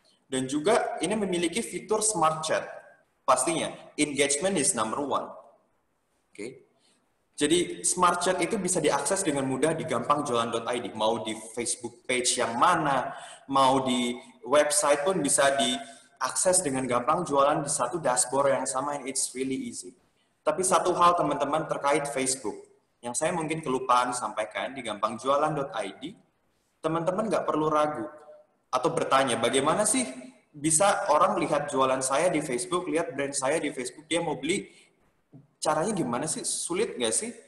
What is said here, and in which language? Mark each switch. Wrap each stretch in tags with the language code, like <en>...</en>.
<id>Dan juga ini memiliki fitur smart chat.</id> <en>Pastinya engagement is number one.</en> <id>Oke. Jadi smart chat itu bisa diakses dengan mudah di gampangjualan.id. Mau di Facebook page yang mana, mau di website pun bisa diakses dengan gampang jualan di satu dashboard yang sama,</id> <en>and it's really easy.</en> <id>Tapi satu hal teman-teman terkait Facebook, yang saya mungkin kelupaan sampaikan di gampangjualan.id, teman-teman nggak perlu ragu atau bertanya, bagaimana sih bisa orang lihat jualan saya di Facebook, lihat brand saya di Facebook, dia mau beli, caranya gimana sih? Sulit nggak sih?</id>